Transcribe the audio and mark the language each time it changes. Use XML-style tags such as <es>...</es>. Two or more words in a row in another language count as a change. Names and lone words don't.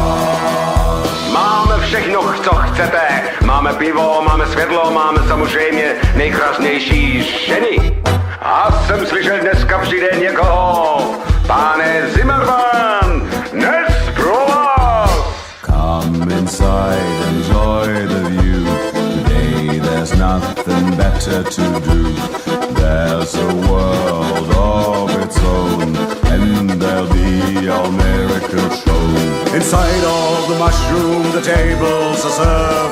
<cs>Máme všechno, co chcete. Máme pivo, máme světlo, máme samozřejmě nejkrásnější ženy. A jsem slyšel, dneska přijde někoho. Pane Zimmerman, dnes pro vás.</cs> <en>Come inside, enjoy the view. Today there's nothing better to do. There's a world of its own, and there'll be all miracles shown. Inside of the mushroom, the tables are served.</en>